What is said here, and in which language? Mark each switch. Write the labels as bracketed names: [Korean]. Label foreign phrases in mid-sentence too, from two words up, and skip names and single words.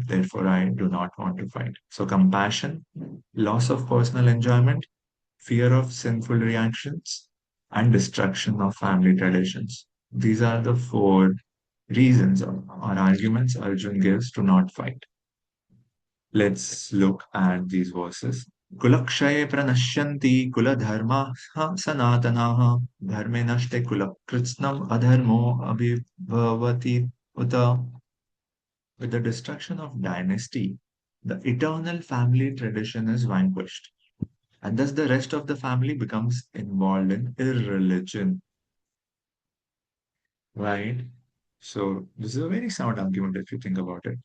[English] Therefore, I do not want to fight. So, compassion, loss of personal enjoyment, fear of sinful reactions, and destruction of family traditions. These are the four reasons or arguments Arjun gives to not fight. Let's look at these verses. [Sanskrit] कुलक्षये प्रणश्यन्ति कुलधर्माः सनातनाः धर्मे नष्टे कुलकृत्स्नम् अधर्मो अभिभवति उत. [English] With the destruction of dynasty, the eternal family tradition is vanquished, and thus the rest of the family becomes involved in irreligion, right? So this is a very sound argument if you think about it.